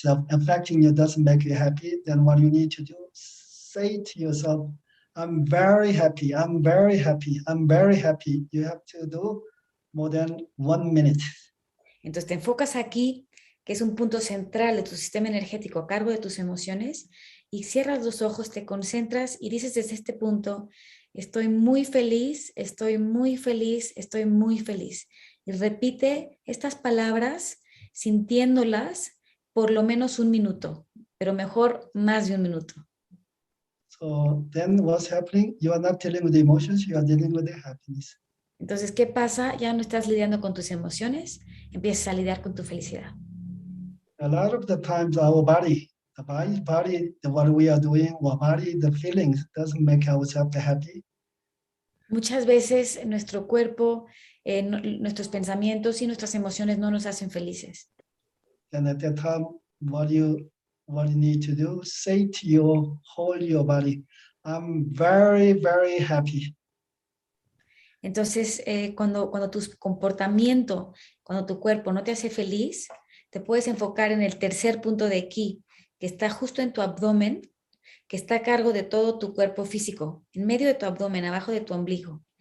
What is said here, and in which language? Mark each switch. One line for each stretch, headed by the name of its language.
English: affecting you doesn't make you happy, then what you need to do, say to yourself, I'm very happy, I'm very happy, I'm very happy. You have to do more than 1 minute.
Spanish: entonces te enfocas aquí, que es un punto central de tu sistema energético a cargo de tus emociones, y cierras los ojos, te concentras y dices desde este punto, estoy muy feliz, estoy muy feliz, estoy muy feliz. Y repite estas palabras sintiéndolas por lo menos un minuto, pero mejor más de un minuto.
English: So then what's happening? You are not dealing with the emotions, you are dealing with the happiness.
Spanish: Entonces, ¿qué pasa? Ya no estás lidiando con tus emociones, empiezas a lidiar con tu felicidad.
English: A lot of the times our body, what we are doing, our body, the feelings doesn't make ourselves happy.
Spanish: Muchas veces nuestro cuerpo, nuestros pensamientos y nuestras emociones no nos hacen felices.
English: And at that time, what you need to do, say to your body, I'm very, very happy.
Spanish: Entonces, cuando tu comportamiento, cuando tu cuerpo no te hace feliz, te puedes enfocar en el tercer punto de ki, que está justo en tu abdomen, que está a cargo de todo tu cuerpo físico, en medio de tu abdomen, abajo de tu ombligo.